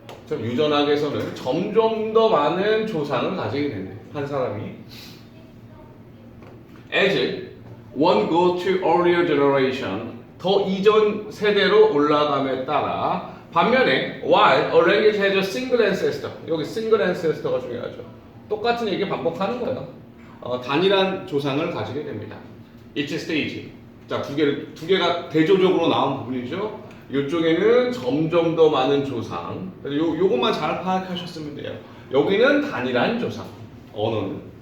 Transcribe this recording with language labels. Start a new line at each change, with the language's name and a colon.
Korean: 유전학에서는 점점 더 많은 조상을 가지게 된대요. 한 사람이.
English: As one goes to earlier generation,
Korean: 더 이전 세대로 올라감에 따라, 반면에
English: while a language has a single ancestor, 여기 single ancestor가 중요하죠.
Korean: 똑같은 얘기 반복하는 거예요. 단일한 조상을 가지게 됩니다.
English: Each stage.
Korean: 자, 두 개가 대조적으로 나온 부분이죠. 이쪽에는 점점 더 많은 조상. 요것만 잘 파악하셨으면 돼요. 여기는 단일한 조상. 언어는.